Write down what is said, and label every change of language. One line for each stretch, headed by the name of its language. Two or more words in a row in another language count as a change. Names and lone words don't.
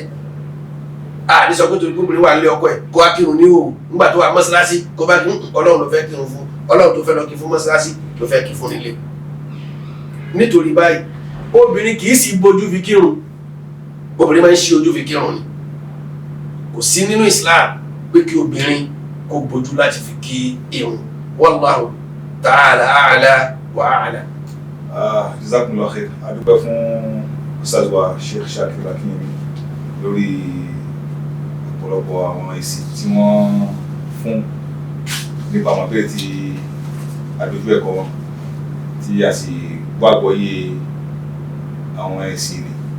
Yoruba: A ní sọ pé torí bóbìnrin wà nílé ọkọ ẹ̀ kó wá kírun ní òòrùn nígbà tó wà mọ́sálásí kó bá kí Ọlọ́run ló fẹ́ kírun fún, Ọlọ́run tó fẹ́ lọ kí fún mọ́sálásí ló fẹ́ kí fún nílé. Nítorí báyìí obìnrin kì í sì bójú fi kírun, obìnrin máa ń ṣí ojú fi kírun ni. Kò sí nínú Islam pé kí obìnrin kó bójú láti fi kí ìrun.
Arabic: والله تعالى أعلى وأعلى. جزاكم الله خير.
Yoruba: A dúpẹ́ fún Ustaz wa Sheikh Shakir Akinyemi lórí ọ̀pọ̀lọpọ̀ àwọn èsì tí wọ́n fún nípa àwọn abẹ́rẹ́ tí adójú ẹ̀kọ́ wọn tí a sì gbàgbọ́ yé àwọn èsì ni.